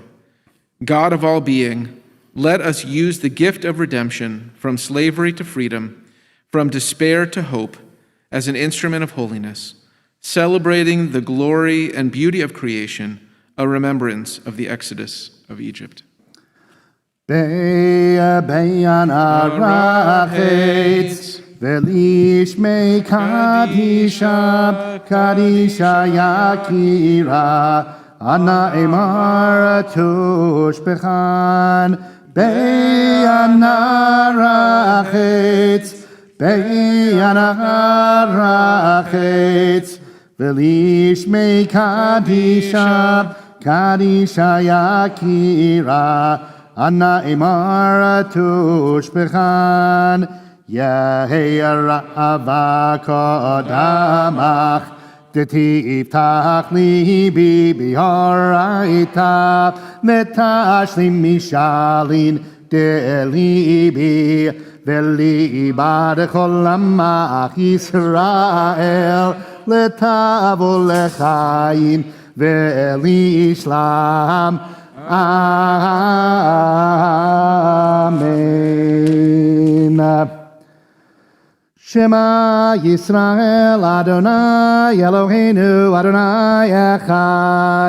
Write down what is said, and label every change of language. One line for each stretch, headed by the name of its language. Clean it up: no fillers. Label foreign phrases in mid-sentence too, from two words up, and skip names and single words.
English: God of all being, let us use the gift of redemption from slavery to freedom, from despair to hope, as an instrument of holiness, celebrating the glory and beauty of creation, a remembrance of the exodus of Egypt.
Aramaic: Be'yan arachetz, velish me kadisha, kadisha yakira, ana emar tushbechan. Be'yan arachetz, be'yan arachetz, velish me kadisha, kadisha yakira, Anna imara tushbechan, Yehi ra'ava kodamach, Detiftach libi bihoraita, Metashlim mishalin delibi, Veliba dechol amach Yisrael, Letavo lechaim, Velishlam, Amen.
Hebrew: Shema Yisrael Adonai Eloheinu Adonai Echad.